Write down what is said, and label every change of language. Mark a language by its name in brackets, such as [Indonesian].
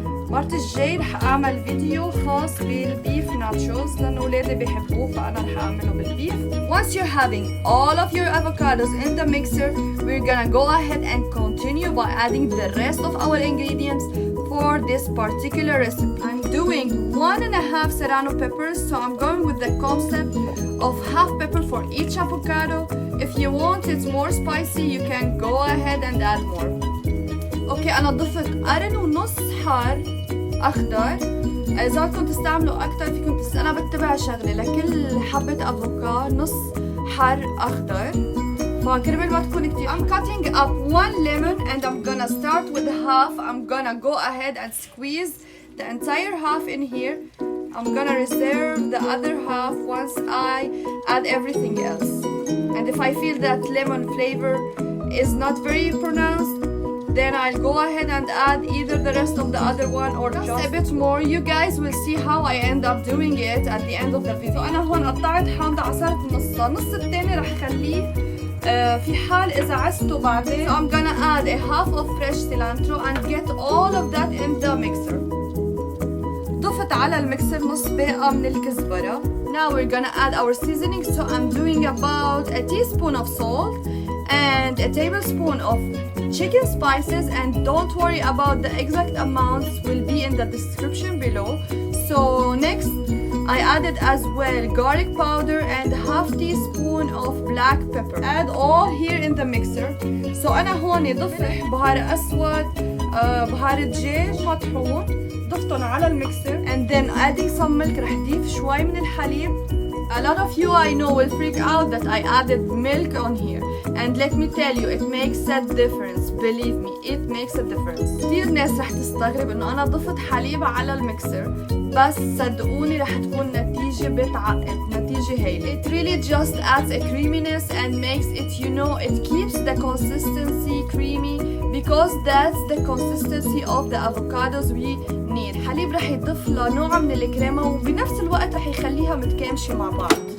[Arabic] مرة الجاي رح أعمل فيديو خاص بالبيف ناتشوز لأن أولادي بيحبوه، فأنا رح أعمله بالبيف. [English] Once you're having all of your avocados in the mixer, we're gonna go ahead and continue by adding the rest of our ingredients for this particular recipe. I'm doing 1.5 Serrano peppers, so I'm going with the concept of half pepper for each avocado. If you want it more spicy, you can go ahead and add more. [Arabic] اوكي انا ضفت قرن ونص حار اخضر. اذا بدكم تستعملوا اكثر فيكم انا بتبع شغله لكل حبه افوكادو نص حار اخضر، فكرمال ما تكون كتير. [English] I'm cutting up 1 lemon and I'm gonna start with half. I'm gonna go ahead and squeeze the entire half in here. I'm gonna reserve the other half once I add everything else. And if I feel that lemon flavor is not very pronounced, then I'll go ahead and add either the rest of the other one or just a bit more. You guys will see how I end up doing it at the end of the video. [Arabic] أنا هون قطعت حامضة عصرت نصها، النص التاني رح خليه في حال إذا عزته بعدين. [English] So I'm gonna add a half of fresh cilantro and get all of that in the mixer. [Arabic] ضفت على المكسر نص باقة من الكزبرة. [English] Now we're gonna add our seasoning. So I'm doing about a teaspoon of salt and a tablespoon of chicken spices, and don't worry about the exact amounts, will be in the description below. So next I added as well garlic powder and half teaspoon of black pepper. Add all here in the mixer. [Arabic] So أنا هون ضفت بهار أسود، بهار دجاج مطحون، ضفتهم على الميكسر [English] and then adding some milk. [Arabic] رح ضيف شوي من الحليب. [English] A lot of you I know will freak out that I added milk on here, and let me tell you it makes a difference. Believe me, it makes a difference. [Arabic] كتير ناس رح تستغرب انه انا ضفت حليب على الميكسر، بس صدقوني رح تكون نتيجة بتعقد، نتيجة هايلة. [English] It really just adds a creaminess and makes it, you know, it keeps the consistency creamy because that's the consistency of the avocados we need. [Arabic] حليب رح يضيف له نوع من الكريمة وبنفس الوقت رح يخليها متكامشة مع بعض.